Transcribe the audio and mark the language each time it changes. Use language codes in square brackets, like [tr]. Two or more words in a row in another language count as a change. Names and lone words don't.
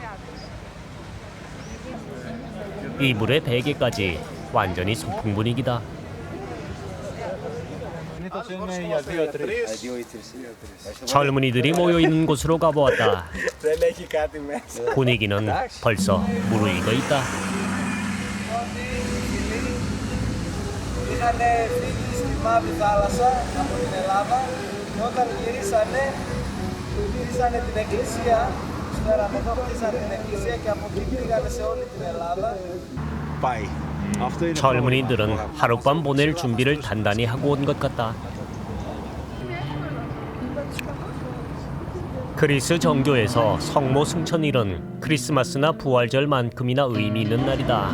[ko] 이불의 베개까지 완전히 소풍 분위기다. 젊은이들이 모여있는 곳으로 가보았다. 분위기는 벌써 무르익어 있다. [el] Είχαν φύγει στη Μαύρη Θάλασσα από την Ελλάδα και όταν γυρίσανε την εκκλησία στο Εραμεδό, χτίσανε την εκκλησία και από εκεί πήγανε σε όλη την Ελλάδα. [ko] 젊은이들은 하룻밤 보낼 준비를 단단히 하고 온 것 같다. 그리스 정교에서 성모 승천일은 크리스마스나 부활절만큼이나 의미 있는 날이다.